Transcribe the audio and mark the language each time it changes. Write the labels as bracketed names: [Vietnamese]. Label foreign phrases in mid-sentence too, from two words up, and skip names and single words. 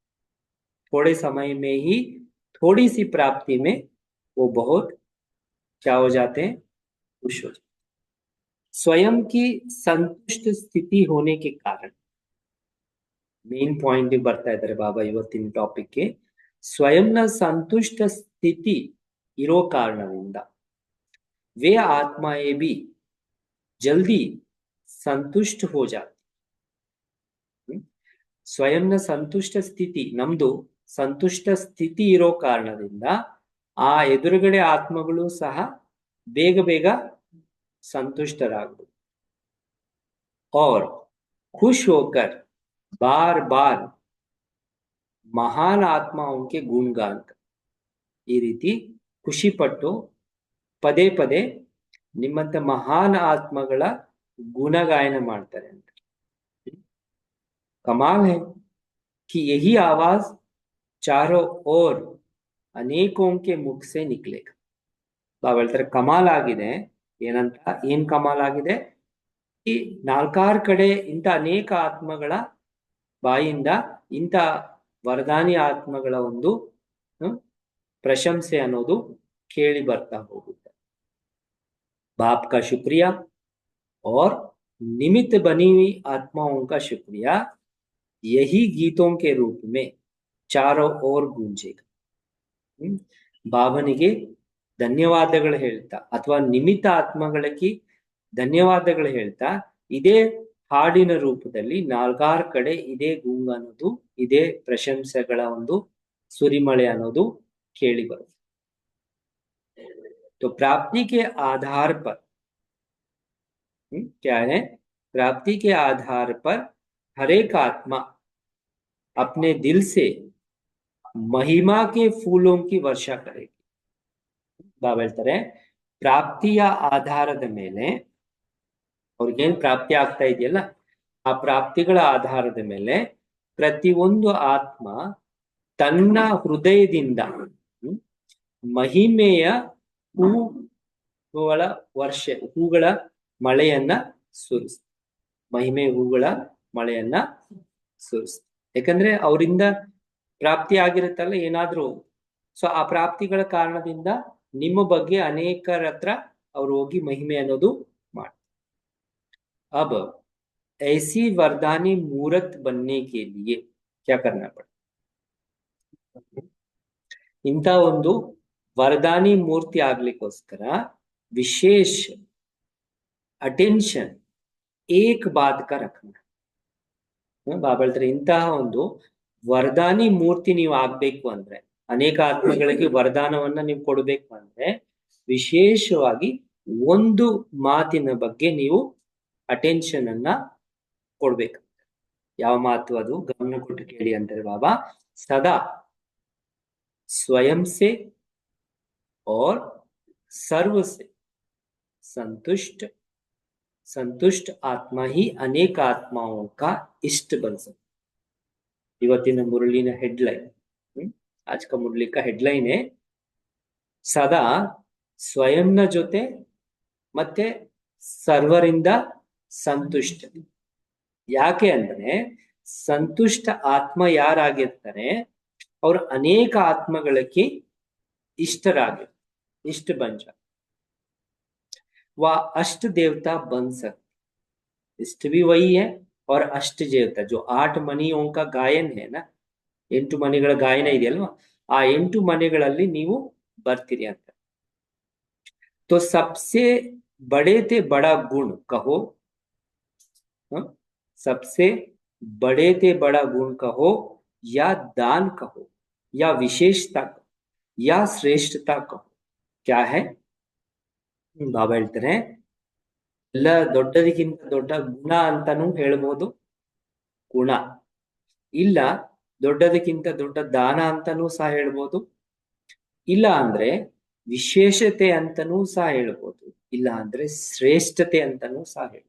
[Hindi] थोड़े समय में ही थोड़ी सी प्राप्ति में वो बहुत क्या हो जाते हैं खुश हो जाते। स्वयं की संतुष्ट स्थिति होने के कारण [Kannada] ಮೇನ್ ಪಾಯಿಂಟ್ ಬರ್ತಾ ಇದ್ದಾರೆ ಬಾಬಾ ಇವತ್ತಿನ ಟಾಪಿಕ್ಗೆ ಸ್ವಯಂನ ಸಂತುಷ್ಟ ಸ್ಥಿತಿ ಇರೋ ಕಾರಣದಿಂದ [Hindi] वे आत्माएं भी जल्दी संतुष्ट हो जाती। [Kannada] ಸ್ವಯಂನ ಸಂತುಷ್ಟ ಸ್ಥಿತಿ ನಮ್ದು ಸಂತುಷ್ಟ ಸ್ಥಿತಿ ಇರೋ ಕಾರಣದಿಂದ ಆ ಎದುರುಗಡೆ ಆತ್ಮಗಳು ಸಹ ಬೇಗ ಬೇಗ ಸಂತುಷ್ಟರಾಗಬಹುದು। [Hindi] और खुश होकर बार बार महान आत्माओं के गुणगान कर [Kannada] ಈ ರೀತಿ ಖುಷಿ ಪಟ್ಟು ಪದೇ ಪದೇ ನಿಮ್ಮಂತ ಮಹಾನ್ ಆತ್ಮಗಳ ಗುಣಗಾಯನ ಮಾಡ್ತಾರೆ ಅಂತ. [Hindi] कमाल है कि यही आवाज चारों ओर अनेकों के मुख से निकलेगा. [Kannada] ಬಾಬಾ ಹೇಳ್ತಾರೆ ಕಮಾಲ್ ಆಗಿದೆ. ಏನಂತ, ಏನ್ ಕಮಾಲ್ ಆಗಿದೆ? ಈ ನಾಲ್ಕಾರು ಕಡೆ ಇಂಥ ಅನೇಕ ಆತ್ಮಗಳ ಬಾಯಿಂದ ಇಂಥ ವರದಾನಿ ಆತ್ಮಗಳ ಒಂದು ಪ್ರಶಂಸೆ ಅನ್ನೋದು ಕೇಳಿ ಬರ್ತಾ ಹೋಗುತ್ತೆ. [Hindi] बाप का शुक्रिया और निमित्त बनी हुई आत्माओं का शुक्रिया यही गीतों के रूप में चारों ओर गूंजेगा. [Kannada] ಬಾಬನಿಗೆ ಧನ್ಯವಾದಗಳು ಹೇಳ್ತಾ ಅಥವಾ ನಿಮಿತ್ತ ಆತ್ಮಗಳಿಗೆ ಧನ್ಯವಾದಗಳು ಹೇಳ್ತಾ ಇದೇ ಹಾಡಿನ ರೂಪದಲ್ಲಿ ನಾಲ್ಕಾರು ಕಡೆ ಇದೇ ಗುಂಗು ಅನ್ನೋದು, ಇದೇ ಪ್ರಶಂಸೆಗಳ ಒಂದು ಸುರಿಮಳೆ ಅನ್ನೋದು ಕೇಳಿ ಬರುತ್ತೆ. [Hindi] तो प्राप्ति के आधार पर क्या है? प्राप्ति के आधार पर हर एक आत्मा अपने दिल से महिमा के फूलों की वर्षा करेगी. [Kannada] ಬಾಬಾ ಹೇಳ್ತಾರೆ ಪ್ರಾಪ್ತಿಯ ಆಧಾರದ ಮೇಲೆ ಅವ್ರಿಗೇನ್ ಪ್ರಾಪ್ತಿ ಆಗ್ತಾ ಇದೆಯಲ್ಲ, ಆ ಪ್ರಾಪ್ತಿಗಳ ಆಧಾರದ ಮೇಲೆ ಪ್ರತಿಯೊಂದು ಆತ್ಮ ತನ್ನ ಹೃದಯದಿಂದ ಮಹಿಮೆಯ ಹೂಗಳ ಮಳೆಯನ್ನ ಸುರಿಸ್, ಮಹಿಮೆ ಹೂಗಳ ಮಳೆಯನ್ನ ಸುರಿಸ್. ಯಾಕಂದ್ರೆ ಅವರಿಂದ ಪ್ರಾಪ್ತಿ ಆಗಿರುತ್ತಲ್ಲ ಏನಾದ್ರೂ, ಸೊ ಆ ಪ್ರಾಪ್ತಿಗಳ ಕಾರಣದಿಂದ ನಿಮ್ಮ ಬಗ್ಗೆ ಅನೇಕರ ಹತ್ರ ಅವ್ರು ಹೋಗಿ ಮಹಿಮೆ ಅನ್ನೋದು ಮಾಡ್ತಾರೆ. [Hindi] अब ऐसी वरदानी मूर्त बनने के लिए क्या करना पड़ता? [Kannada] ಇಂಥ ಒಂದು ವರದಾನಿ ಮೂರ್ತಿ ಆಗ್ಲಿಕ್ಕೋಸ್ಕರ ವಿಶೇಷ ಅಟೆನ್ಷನ್ [Hindi] एक बात का रखना. [Kannada] ಬಾಬಾ ಹೇಳ್ತಾರೆ ಇಂತಹ ಒಂದು ವರದಾನಿ ಮೂರ್ತಿ ನೀವು ಆಗ್ಬೇಕು ಅಂದ್ರೆ, ಅನೇಕ ಆತ್ಮಗಳಿಗೆ ವರದಾನವನ್ನ ನೀವು ಕೊಡ್ಬೇಕು ಅಂದ್ರೆ ವಿಶೇಷವಾಗಿ ಒಂದು ಮಾತಿನ ಬಗ್ಗೆ ನೀವು ಅಟೆನ್ಷನ್ ಅನ್ನ ಕೊಡ್ಬೇಕು. ಯಾವ ಮಾತು ಅದು? ಗಮನ ಕೊಟ್ಟು ಕೇಳಿ ಅಂತಾರೆ ಬಾಬಾ. [Hindi] ಸದಾ स्वयं से और सर्व से संतुष्ट आत्मा ही अनेक आत्माओं का इष्ट बन सकता. [Kannada] ಇವತ್ತಿನ ಮುರಳಿನ ಹೆಡ್ಲೈನ್, [Hindi] आज का मुरली का हेडलाइन है [Kannada] ಸದಾ ಸ್ವಯಂನ ಜೊತೆ ಮತ್ತೆ ಸರ್ವರಿಂದ ಸಂತುಷ್ಟ. ಯಾಕೆ ಅಂದ್ರೆ ಸಂತುಷ್ಟ ಆತ್ಮ ಯಾರಾಗಿರ್ತಾರೆ [Hindi] और अनेक [Kannada] आत्मಗಳಿಗೆ इष्टरागे [Hindi] इष्ट बन जाए. वह अष्ट देवता बन सकते. इष्ट भी वही है और अष्ट देवता जो 8 ಮಣಿयों का गायन है ना, [Kannada] 8 ಮಣಿಗಳ ಗಾಯನ ಇದೆಯಲ್ವಾ, ಆ 8 ಮಣಿಗಳಲ್ಲಿ ನೀವು ಬರ್ತೀರಿ ಅಂತ. [Hindi] तो सबसे बड़े थे बड़ा गुण कहो, सबसे बड़े थे बड़ा गुण कहो या दान कहो या विशेषता कहो या श्रेष्ठता कहो, क्या है? [Kannada] ಬಾಬಾ ಹೇಳ್ತಾರೆ ಎಲ್ಲ ದೊಡ್ಡದಕ್ಕಿಂತ ದೊಡ್ಡ ಗುಣ ಅಂತಾನೂ ಹೇಳ್ಬೋದು, ಗುಣ ಇಲ್ಲ ದೊಡ್ಡದಕ್ಕಿಂತ ದೊಡ್ಡ ದಾನ ಅಂತಾನೂ ಸಹ ಹೇಳ್ಬೋದು, ಇಲ್ಲ ಅಂದ್ರೆ ವಿಶೇಷತೆ ಅಂತಾನೂ ಸಹ ಹೇಳ್ಬೋದು, ಇಲ್ಲ ಅಂದ್ರೆ ಶ್ರೇಷ್ಠತೆ ಅಂತಾನೂ ಸಹ ಹೇಳ್ಬೋದು.